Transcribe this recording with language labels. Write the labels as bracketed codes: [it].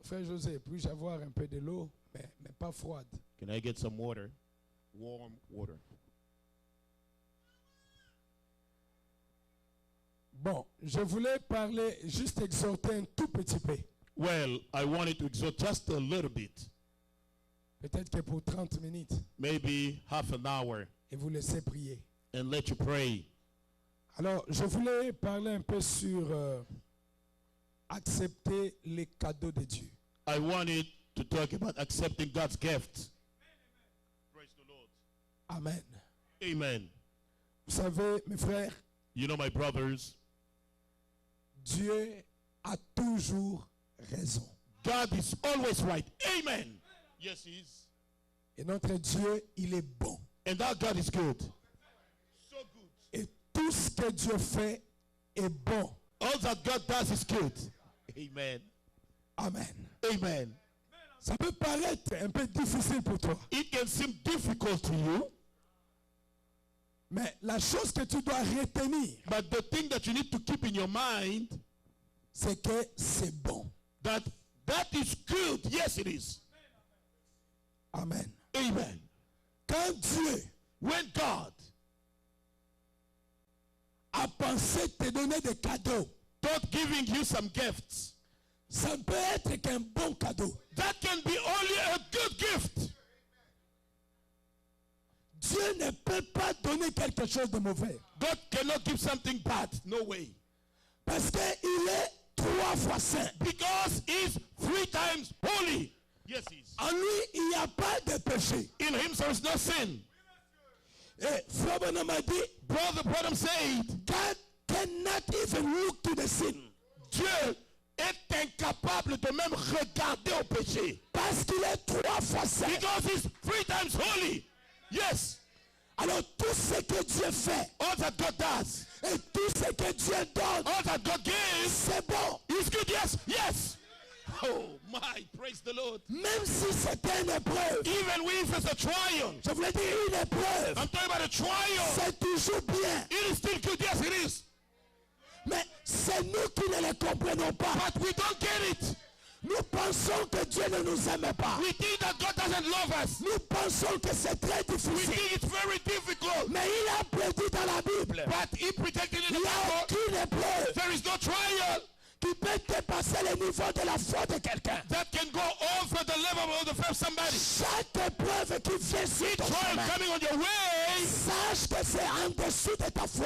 [fr] Frère José, puis-je avoir un peu de l'eau, mais pas froide? [en] Can I get some water? Warm water. [fr] Bon, je voulais parler, juste exhorter un tout petit peu. [en] Well, I wanted to exhort just a little bit. [fr] Peut-être que pour 30 minutes. [en] Maybe half an hour. [fr] Et vous laisser prier. [en] And let you pray. [fr] Alors, je voulais parler un peu sur accepter les cadeaux de Dieu. [en] I wanted to talk about accepting God's gift. Praise the Lord. Amen. Amen. [fr] Vous savez, mes frères, [en] You know, my brothers, [fr] Dieu a toujours raison. [en] God is always right. Amen. Yes, He is. [fr] Et notre Dieu, il est bon. [en] And that God is good. So good. [fr] Et tout ce que Dieu fait est bon. [en] All that God does is good. Amen. Amen. Amen. [fr] Ça peut paraître un peu difficile pour toi. [en] It can seem difficult to you, [fr] Mais la chose que tu dois retenir, [en] but the thing that you need to keep in your mind, [fr] c'est que c'est bon. [en] that is good. Yes, it is. Amen. Amen. [fr] Quand Dieu [en] When God [fr] a pensé te donner des cadeaux, [en] thought giving you some gifts, [fr] ça ne peut être qu'un bon cadeau. [en] that can be only a good gift. [fr] Dieu ne peut pas donner quelque chose de mauvais. [en] God cannot give something bad. No way. [fr] Parce qu'il est 3 fois saint. [en] Because He's 3 times holy. Yes, He is. [fr] En lui, il n'y a pas de péché. [en] In Him there is no sin. [fr] Et Frère Branham a dit, [en] Brother Branham said, God cannot even look to the sin. [fr] Dieu est incapable de même regarder au péché. Parce qu'il est 3 fois saint. [en] Because He's 3 times holy. Yes. [fr] Alors tout ce que Dieu fait, [en] All that God does, [fr] et tout ce que Dieu donne, [en] all that God gives, [fr] c'est bon. [en] is good. Yes. Yes. Oh my, praise the Lord. [fr] Même si c'était une épreuve, [en] Even if it's a trial, [fr] je voulais dire une épreuve, [en] I'm talking about a trial. [fr] c'est toujours bien. [en] It is still good. Yes, it is. [fr] Mais c'est nous qui ne le comprenons pas. [en] But we don't get it. [fr] Nous pensons que Dieu ne nous aime pas. [en] We think that God doesn't love us. [fr] Nous pensons que c'est très [en] We [fr] difficile. [en] think it's very difficult. [fr] Mais il a prédit dans la Bible, [en] But He predicted in [fr] il [en] the [fr] n'y a [en] Bible, [fr] aucune épreuve [en] there is no trial [fr] qui peut te passer niveau de la foi de quelqu'un. [en] that can go over the level of the faith of somebody. [fr] Chaque épreuve qui vient sur ton [en] Trial [fr] chemin, [en] coming on your way, [fr] sache que c'est en dessous de ta foi.